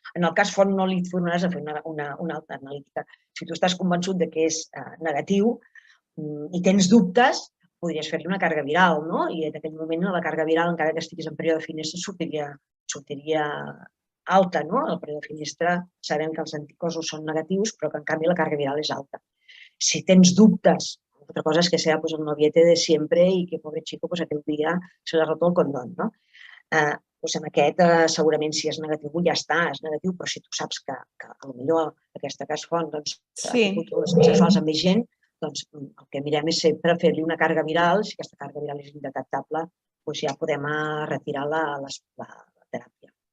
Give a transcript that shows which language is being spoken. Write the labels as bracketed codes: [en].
[ca] En el cas font no li tornaràs a fer una altra analítica. Si tu estàs convençut que és negatiu i tens dubtes, podries fer-li una càrrega viral, no? I en aquell moment la càrrega viral, encara que estiguis en període finestra, sortiria alta, no? El període finestra sabem que els anticossos són negatius, però que en canvi la càrrega viral és alta. Si tens dubtes, [es] otra cosa es que sea el noviete de siempre y que pobre chico [ca] aquell dia [es] se le ha roto el condón, no? [ca] En aquest, segurament, si és negatiu, ja està, és negatiu, però si tu saps que potser aquesta cas font ha tingut relacions sexuals amb més gent, doncs el que mirem és sempre fer-li una càrrega viral. Si aquesta càrrega viral és indetectable, ja podem retirar la teràpia.